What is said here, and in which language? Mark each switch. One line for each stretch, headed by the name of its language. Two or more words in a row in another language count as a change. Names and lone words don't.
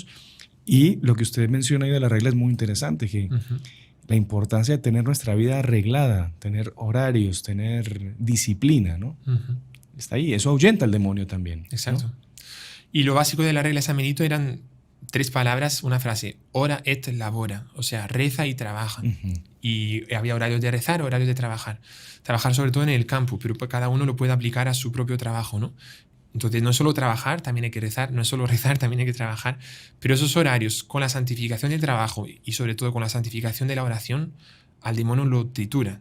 Spanish: Y lo que usted menciona ahí de la regla es muy interesante, que la importancia de tener nuestra vida arreglada, tener horarios, tener disciplina, ¿no? Está ahí. Eso ahuyenta al demonio también. Exacto. ¿no? Y lo básico de la regla de San Benito eran 3 palabras, una frase:
Latin: ora et labora,
Spanish: o sea, reza y trabaja. Y había horarios de rezar, horarios de trabajar. Trabajar sobre todo en el campo, pero cada uno lo puede aplicar a su propio trabajo, ¿no? Entonces, no es solo trabajar, también hay que rezar, no es solo rezar, también hay que trabajar, pero esos horarios, con la santificación del trabajo y sobre todo con la santificación de la oración, al demonio lo tritura.